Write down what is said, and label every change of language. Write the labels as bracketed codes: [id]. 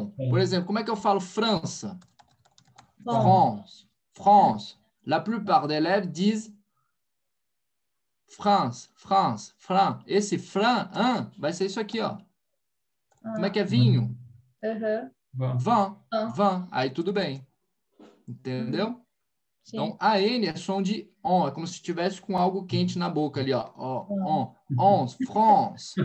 [pt] Por exemplo, como é que eu falo França? [fr] France. France. La plupart des élèves disent France. [pt] Esse Fran, vai ser isso aqui, ó. Como é que é vinho? Vin. Aí tudo bem. Entendeu? Sim. Então, AN é som de on. É como se estivesse com algo quente na boca ali, ó. France.